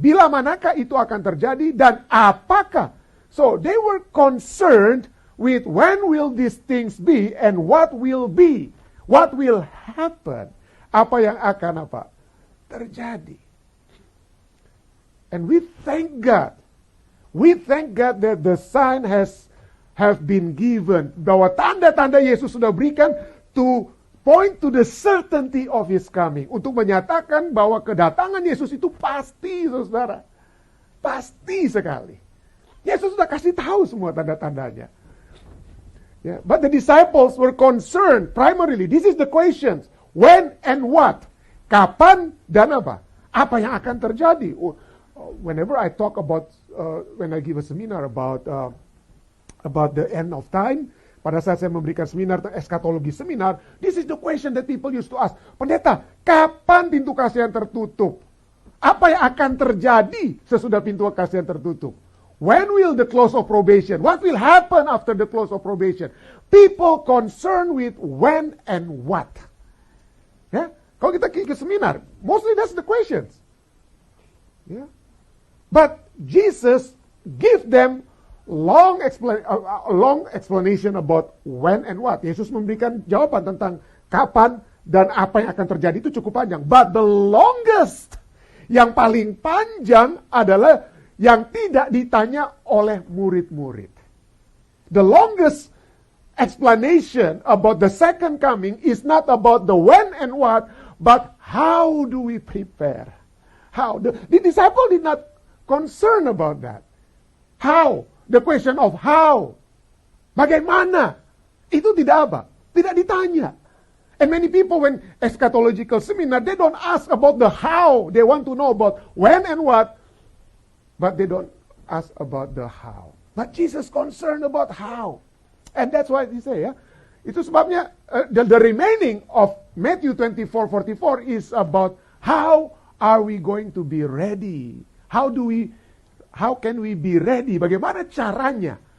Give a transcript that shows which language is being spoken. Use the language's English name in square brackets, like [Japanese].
[Indonesian] Bila manakah itu akan terjadi dan apakah? [English] So they were concerned with when will these things be and what will be. What will happen? [Indonesian] Apa yang akan terjadi? [English] And we thank God. We thank God that the sign have been given. [Indonesian] Bahwa tanda-tanda Yesus sudah berikan [English] to point to the certainty of His coming. [Indonesian] Untuk menyatakan bahwa kedatangan Yesus itu pasti, saudara. Pasti sekali. Yesus sudah kasih tahu semua tanda-tandanya. [English] Yeah. But the disciples were concerned primarily. This is the questions. When and what? [Indonesian] Kapan dan apa? Apa yang akan terjadi? [English] Whenever I talk about, when I give a seminar about the end of time, [Indonesian] pada saat saya memberikan seminar eskatologi seminar, [English] this is the question that people used to ask. [Indonesian] Pendeta, kapan pintu kasihan tertutup? Apa yang akan terjadi sesudah pintu kasihan tertutup? [English] When will the close of probation? What will happen after the close of probation? People concerned with when and what. [Indonesian] Ya, kalau kita ke seminar, [English] mostly that's the questions. Yeah. But Jesus give them long explanation about when and what. [Indonesian] Yesus memberikan jawaban tentang kapan dan apa yang akan terjadi itu cukup panjang. [English] But the longest, [Indonesian] yang paling panjang adalah yang tidak ditanya oleh murid-murid. [English] The longest explanation about the second coming is not about the when and what, but how do we prepare? How? The disciple did not concern about that. How? The question of how. [Indonesian] Bagaimana? Itu tidak tidak ditanya. [English] And many people when eschatological seminar, they don't ask about the how. They want to know about when and what, but they don't ask about the how. But Jesus concerned about how. And that's why he say, [Indonesian] itu sebabnya [English] the remaining of Matthew 24:44 is about how are we going to be ready? How can we be ready? [Indonesian] Bagaimana caranya